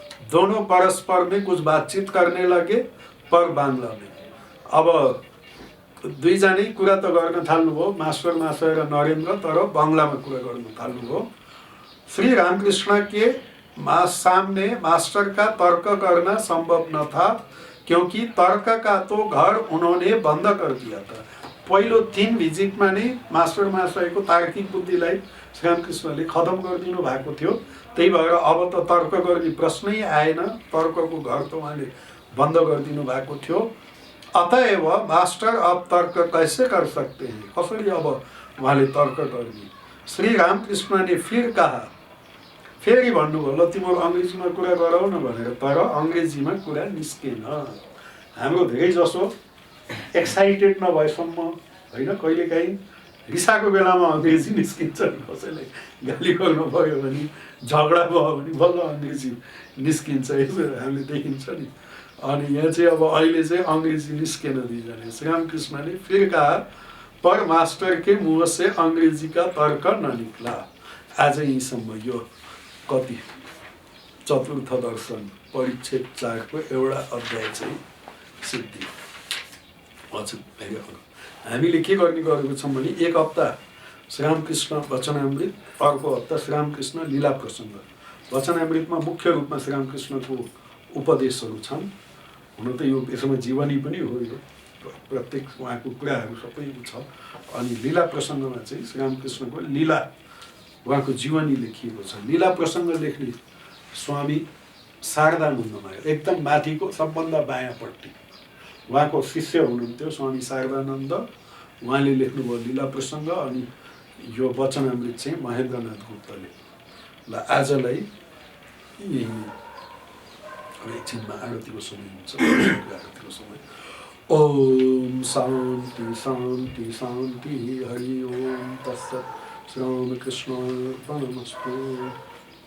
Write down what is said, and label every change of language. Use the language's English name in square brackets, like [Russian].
[Hindi] दोनों परस्पर में कुछ बातचीत करने लगे, पर बांग्ला में। [Nepali] अब दुईजनै कुरा त गर्न थाल्नुभयो, मास्टर महाशय र नरेंद्र, तर बंगलामा कुरा गर्न थाल्नुभयो। [Hindi] श्री रामकृष्ण के सामने मास्टर का तर्क करना संभव न था, क्योंकि तर्क का तो घर उन्होंने बंद कर दिया था। [Nepali] पहिलो 3 भिजिटमा नै मास्टर महाशयको तार्किक बुद्धिलाई श्रीरामकृष्णले खत्म गरिदिनु भएको थियो। त्यही भएर अब त तर्क गर्ने प्रश्नै आएन, तर्कको घर त उहाँले बन्द गरिदिनु भएको थियो। [Hindi] अतएव मास्टर अब तर्क कैसे कर सकते हैं, [Nepali] कसरी अब उहाँले तर्क गर्ने। [Hindi] श्री रामकृष्ण ने फिर कहा, [Nepali] फेरि भन्नुभयो, ल तिम्रो अंग्रेजीमा कुरा गरौ न भनेर, तर अंग्रेजीमा कुरा निस्केन। हाम्रो धेरै जसो एक्साइटेड नभएसम्म होइन, कहिलेकाहीँ रिसाएको बेलामा अङ्ग्रेजी निस्किन्छ, कसैले गाली गर्नु पऱ्यो भने, झगडा भयो भने बल्ल अङ्ग्रेजी निस्किन्छ, यसो हामीले देखिन्छ नि। अनि यहाँ चाहिँ अब अहिले चाहिँ अङ्ग्रेजी निस्केन दुईजना। [Hindi] श्री रामकृष्णले फिर कहा पर मास्टर के मुँह से अंग्रेजी का तर्क न निक्ला। [Nepali] आज यहीँसम्म यो कति चतुर्थ दर्शन परिच्छेद 4 को एउटा अध्याय चाहिँ सिद्धि। हजुर हामीले के गर्ने गरेको छौँ भने एक हप्ता श्री रामकृष्ण वचनामृत, अर्को हप्ता श्री रामकृष्ण लीला प्रसङ्ग। वचनामृतमा मुख्य रूपमा श्री रामकृष्णको उपदेशहरू छन्। हुन त यो यसमा जीवनी पनि हो, यो प्रत्येक उहाँको कुराहरू सबै छ। अनि लीला प्रसङ्गमा चाहिँ श्री रामकृष्णको लीला, उहाँको जीवनी लेखिएको छ। लीला प्रसङ्ग लेख्ने स्वामी शारदानन्दमा एकदम माथिको सबभन्दा बायाँपट्टि उहाँको शिष्य हुनुहुन्थ्यो स्वामी शारदानन्द, उहाँले लेख्नुभयो लीला प्रसङ्ग। अनि यो वचनामृत चाहिँ महेन्द्रनाथ गुप्तले। ल आजलाई यही एकछिनमा आरतीको समय हुन्छ, आरतीको समय। [Sanskrit] ओम शान्ति शान्ति शान्ति, हरि ओम तत्सत्। श्री रामकृष्ण अर्पणमस्तु।